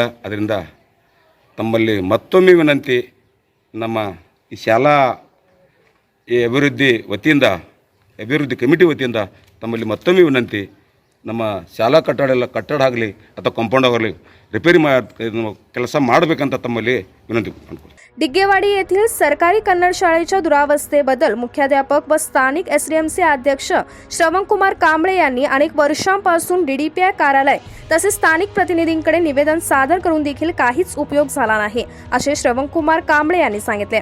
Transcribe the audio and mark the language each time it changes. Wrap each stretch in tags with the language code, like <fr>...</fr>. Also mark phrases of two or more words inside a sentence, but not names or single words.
<kn>ಅದರಿಂದ ತಮ್ಮಲ್ಲಿ ಮತ್ತೊಮ್ಮೆ ವಿನಂತಿ, ನಮ್ಮ ಈ ಶಾಲಾ ಈ ಅಭಿವೃದ್ಧಿ ಕಮಿಟಿ ವತಿಯಿಂದ ತಮ್ಮಲ್ಲಿ ಮತ್ತೊಮ್ಮೆ ವಿನಂತಿ, ನಮ್ಮ ಶಾಲಾ ಕಟ್ಟಡ ಆಗಲಿ ಅಥವಾ ಕಾಂಪೌಂಡ್ ಆಗಲಿ रिपेरी ಕೆಲಸ ಮಾಡಬೇಕಂತ ತಮ್ಮಲ್ಲಿ ವಿನಂತಿ ಮಾಡ್ತೀನಿ.</kn> <mr>डिग्गेवाडी येथील सरकारी कन्नड शाळेच्या दुरावस्थेबद्दल मुख्याध्यापक व स्थानिक SDMC अध्यक्ष श्रवणकुमार कांबळे यांनी अनेक वर्षांपासून DDPI कार्यालय तसेच स्थानिक प्रतिनिधींकडे निवेदन सादर करून देखील काहीच उपयोग झाला नाही असे श्रवणकुमार कांबळे यांनी सांगितले.</mr>